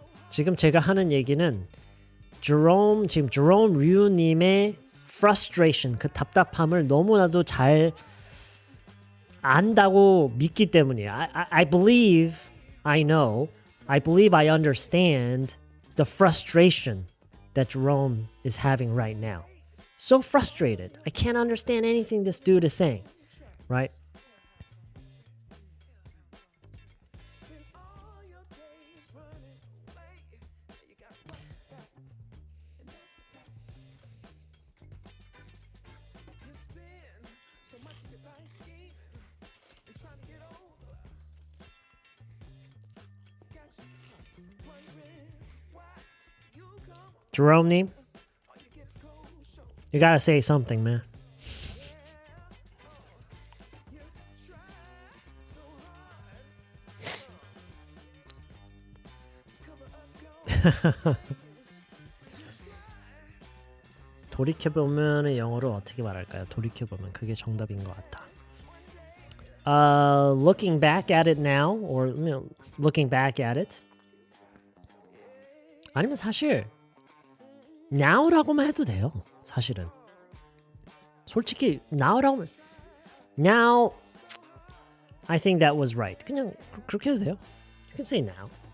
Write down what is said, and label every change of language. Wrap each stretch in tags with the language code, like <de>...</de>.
<ko>지금 제가 하는 얘기는 지금 Jerome 류님의 frustration, 그 답답함을 너무나도 잘 안다고 믿기 때문이에요.</ko> <en>I believe I know, I believe I understand the frustration that Jerome is having right now. So frustrated. I can't understand anything this dude is saying, right? Jerome님, you gotta say something, man.</en> <ko>돌이켜보면 영어로 어떻게 말할까요? 돌이켜보면 그게 정답인 것 같아.</ko> <en>Looking back at it now, or looking back at it.</en> <ko>아니면 사실 now라고만 해도 돼요. 사실은 솔직히 now라고</ko> <en>now I think that was right.</en> <ko>그냥 그렇게 해도 돼요.</ko> <en>You can say now.</en>